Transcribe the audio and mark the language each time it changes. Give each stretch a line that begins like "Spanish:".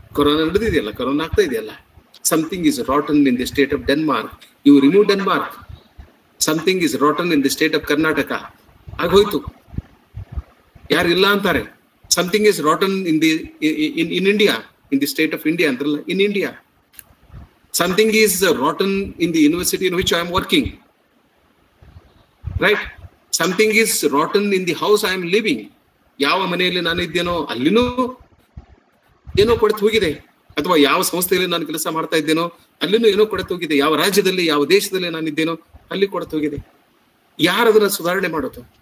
Kannada: Corona ನಡೆದಿದೆಯಲ್ಲ, corona ಆಗ್ತಾ ಇದೆಯಲ್ಲ.
English: Something is rotten in the state of Denmark. You remove Denmark. Something is rotten in the state of Karnataka.
Kannada: ಆಗೋಯ್ತು. ಯಾರು ಇಲ್ಲ ಅಂತಾರೆ.
English: something is rotten in India, in the state of India
Kannada: ಅಂತಾರಲ್ಲ,
English: In India. Something is rotten in the university in which I am working. Right? Something is rotten in the house I am living.
Kannada: ಯಾವ ಮನೆಯಲ್ಲಿ ನಾನು ಇದ್ದೇನೋ ಅಲ್ಲಿನೂ ಏನೋ ಕೊಳೆತು ಹೋಗಿದೆ. ಅಥವಾ ಯಾವ ಸಂಸ್ಥೆಯಲ್ಲಿ ನಾನು ಕೆಲಸ ಮಾಡ್ತಾ ಇದ್ದೇನೋ ಅಲ್ಲಿನೂ ಏನೋ ಕೊಳೆತು ಹೋಗಿದೆ. ಯಾವ ರಾಜ್ಯದಲ್ಲಿ, ಯಾವ ದೇಶದಲ್ಲಿ ನಾನು ಇದ್ದೇನೋ ಅಲ್ಲಿ ಕೊಳೆತು ಹೋಗಿದೆ. ಯಾರದನ್ನ ಸುಧಾರಣೆ ಮಾಡೋದು?